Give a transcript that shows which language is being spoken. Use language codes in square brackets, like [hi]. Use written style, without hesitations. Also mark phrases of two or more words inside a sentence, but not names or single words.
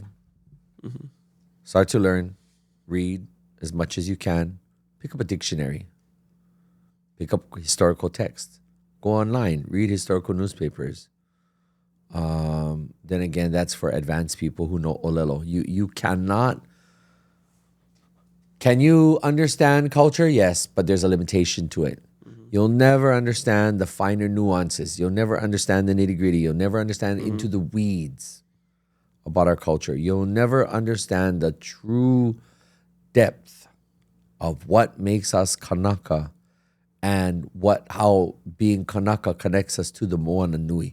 [en] Start to learn, read as much as you can. Pick up a dictionary. Pick up historical text. Go online, read historical newspapers. Then again, that's for advanced people who know moʻolelo. You cannot. Can you understand culture? Yes, but there's a limitation to it. You'll never understand the finer nuances. You'll never understand the nitty-gritty. You'll never understand into the weeds about our culture. You'll never understand the true depth of what makes us Kanaka and how being Kanaka connects us to the Moana Nui.